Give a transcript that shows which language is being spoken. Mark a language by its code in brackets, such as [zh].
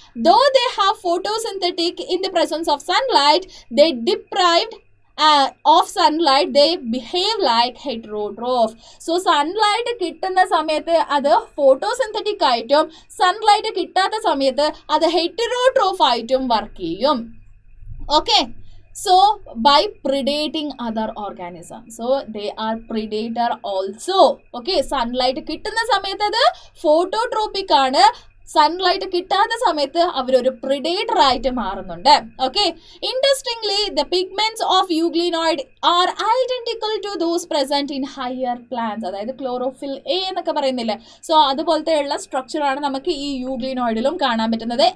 [en] Though they have photosynthetic in the presence of sunlight, they deprived of sunlight, they behave like heterotroph. [ml] So sunlight കിട്ടുന്ന സമയത്ത് അത് photosynthetic ആയിട്ടും sunlight കിട്ടാത്ത സമയത്ത് അത് ഹെറ്ററോട്രോഫ് ആയിട്ടും വർക്ക് ചെയ്യും. [en] Okay, so by predating other organisms, so they are predator also. [ml] Okay, sunlight കിട്ടുന്ന സമയത്ത് അത് ഫോട്ടോട്രോപിക് ആണ്, സൺലൈറ്റ് കിട്ടാത്ത സമയത്ത് അവരൊരു പ്രിഡേറ്റർ ആയിട്ട് മാറുന്നുണ്ട്. [en] Okay, interestingly the pigments of euglenoid are identical to those present in higher plants. [ml] അതായത് ക്ലോറോഫിൽ എ എന്നൊക്കെ പറയുന്നില്ലേ, സോ അതുപോലത്തെയുള്ള സ്ട്രക്ചറാണ് നമുക്ക് ഈ യൂഗ്ലിനോയിഡിലും കാണാൻ പറ്റുന്നത്.